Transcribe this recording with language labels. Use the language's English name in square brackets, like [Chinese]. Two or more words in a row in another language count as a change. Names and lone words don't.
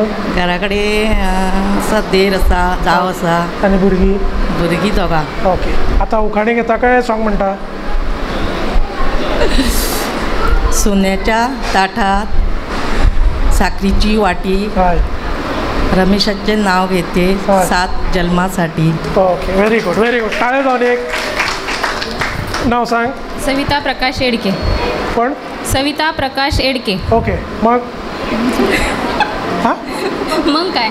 [Konkani] घरा कडेन आसा, देर आसा, जाव आसा आनी भुरगीं. भुरगीं दोगां. ओके. आतां उखाणे घेता काय सॉंग म्हणटा? [Marathi] सोन्याच्या ताटात साखरीची वाटी, [Konkani] हय. [Marathi] रमेशाचे नाव घेते 7 जन्मासाठी. [Konkani] ओके. [English] very good very good. [Konkani] टाळे जावन एक नाव सांग. सविता प्रकाश एडके. कोण? सविता प्रकाश एडके. [Marathi] ओके. मग हां मग काय?